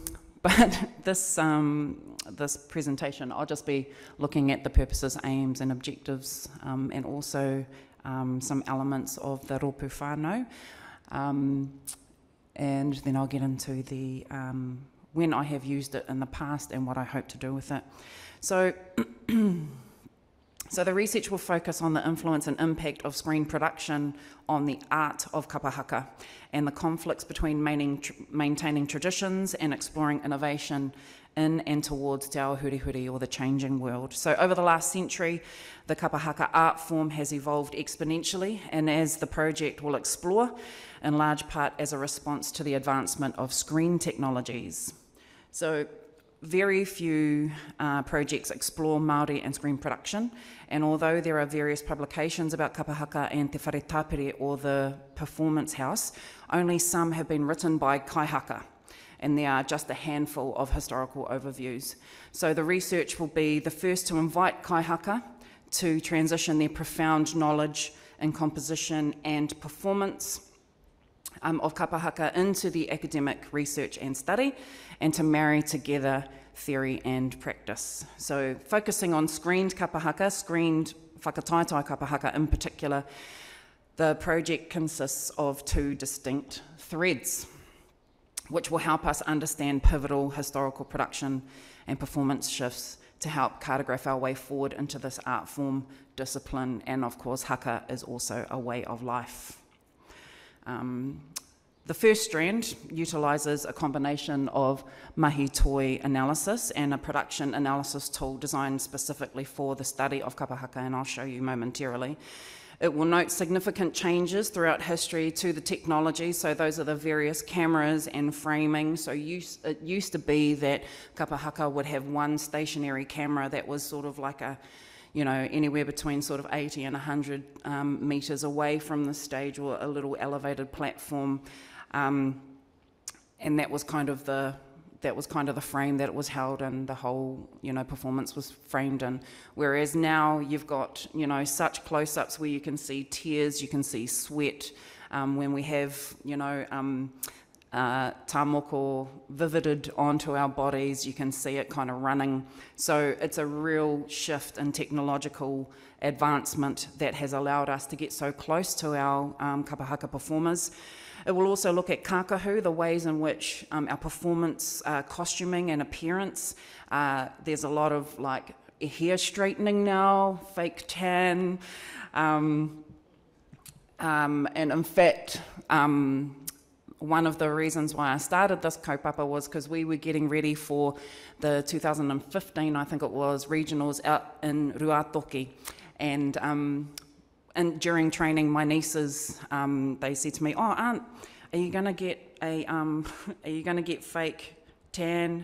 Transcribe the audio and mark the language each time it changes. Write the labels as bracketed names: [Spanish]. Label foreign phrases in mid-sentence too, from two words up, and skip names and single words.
[English] But this this presentation, I'll just be looking at the purposes, aims and objectives, and also some elements of the [Māori] Rōpū Whānau. [English] And then I'll get into the when I have used it in the past and what I hope to do with it. So, so the research will focus on the influence and impact of screen production on the art of [Māori] kapa haka [English] and the conflicts between maintaining traditions and exploring innovation in and towards [Māori] te ao hurihuri, [English] or the changing world. So over the last century, the [Māori] kapa haka [English] art form has evolved exponentially, and as the project will explore, in large part as a response to the advancement of screen technologies. So very few projects explore Māori and screen production, and although there are various publications about [Māori] kapa haka [English] and [Māori] te whare tāpere, [English] or the performance house, only some have been written by kaihaka, and there are just a handful of historical overviews. So the research will be the first to invite kaihaka to transition their profound knowledge in composition and performance of [Māori] kapa haka [English] into the academic research and study, and to marry together theory and practice. So focusing on screened [Māori] kapa haka, [English] screened [Māori] whakataetai kapa haka [English] in particular, the project consists of two distinct threads, which will help us understand pivotal historical production and performance shifts to help cartograph our way forward into this art form, discipline, and of course haka is also a way of life. The first strand utilises a combination of [Māori] mahi toi [English] analysis and a production analysis tool designed specifically for the study of [Māori] kapa haka, [English] and I'll show you momentarily. It will note significant changes throughout history to the technology, so those are the various cameras and framing. So it used to be that [Māori] kapa haka [English] would have one stationary camera that was sort of like a, you know, anywhere between sort of 80 and 100 metres away from the stage, or a little elevated platform. And that was kind of the frame that it was held in, the whole, you know, performance was framed in. Whereas now you've got, you know, such close-ups where you can see tears, you can see sweat, when we have, you know, tāmoko vivided onto our bodies, you can see it kind of running. So it's a real shift in technological advancement that has allowed us to get so close to our [Māori] kapa haka [English] performers. It will also look at kākahu, the ways in which our performance costuming and appearance, there's a lot of like hair straightening now, fake tan, and in fact, one of the reasons why I started this kaupapa was because we were getting ready for the 2015, I think it was, regionals out in Ruatoki, and during training, my nieces, they said to me, "Oh, Aunt, are you going to get a, are you going to get fake tan?